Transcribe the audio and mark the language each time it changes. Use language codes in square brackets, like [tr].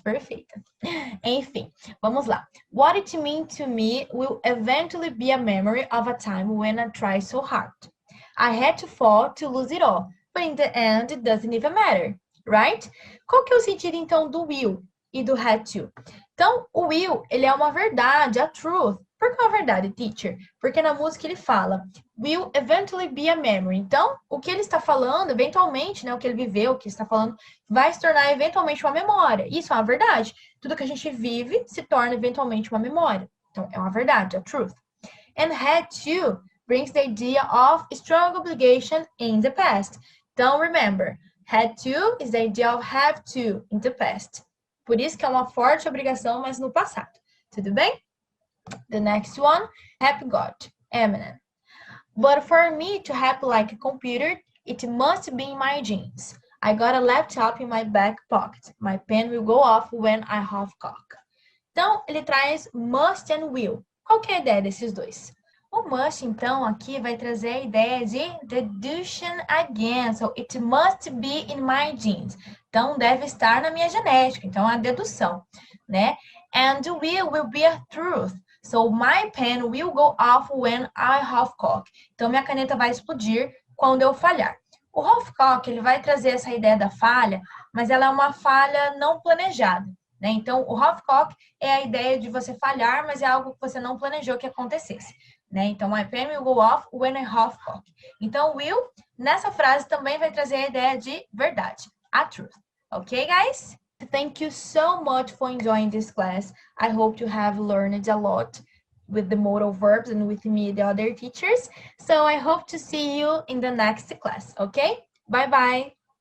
[pt] Perfeita. Enfim, vamos lá. [en] What it means to me will eventually be a memory of a time when I tried so hard. I had to fall to lose it all. But in the end, it doesn't even matter. Right? [pt] Qual que é o sentido, então, do will e do had to? Então, o will, ele é uma verdade, [en] a truth. [pt] Por que é uma verdade, teacher? Porque na música ele fala will eventually be a memory. Então, o que ele está falando, eventualmente, né, o que ele viveu, o que ele está falando, vai se tornar eventualmente uma memória. Isso é uma verdade. Tudo que a gente vive se torna eventualmente uma memória. Então, é uma verdade, [en] a truth. And had to brings the idea of strong obligation in the past. Então, remember, had to is the idea of have to in the past. [pt] Por isso que é uma forte obrigação, mas no passado. Tudo bem? [en] The next one, happy God, Eminem. But for me to happy like a computer, it must be in my jeans. I got a laptop in my back pocket. My pen will go off when I half cock. [pt] Então, ele traz must and will. Qual que é a ideia desses dois? O must, então, aqui vai trazer a ideia de [en] deduction again. So, it must be in my genes. [pt] Então, deve estar na minha genética. Então, é a dedução, né? [en] And will be a truth. So, my pen will go off when I half cock. [pt] Então, minha caneta vai explodir quando eu falhar. O half cock, ele vai trazer essa ideia da falha, mas ela é uma falha não planejada, né? Então, o half cock é a ideia de você falhar, mas é algo que você não planejou que acontecesse, né? [en] Então, my pen will go off when I half cock. [pt] Então, will, nessa frase, também vai trazer a ideia de verdade, [en] a truth. Ok, guys? Thank you so much for enjoying this class. I hope you have learned a lot with the modal verbs and with me, the other teachers. So I hope to see you in the next class, okay? Bye-bye.